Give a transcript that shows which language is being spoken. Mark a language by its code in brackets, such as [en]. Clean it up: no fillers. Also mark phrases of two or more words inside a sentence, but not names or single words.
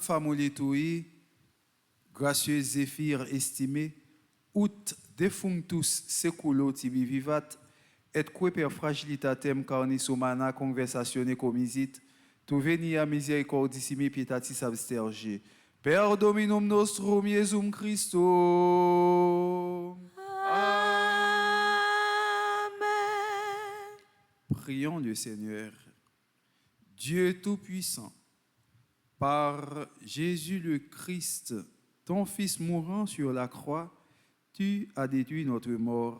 [la] famulitui, [fr] gracieux Zéphyr estimé, [la] ut defunctus seculo tibi vivat, et que per fragilitatem carnis humana conversatione comisit, tu venia misericordissimi pietatis absterge, per Dominum nostrum Iesum Christum. [fr] Prions le Seigneur. Dieu Tout-Puissant, par Jésus le Christ, ton Fils mourant sur la croix, tu as détruit notre mort.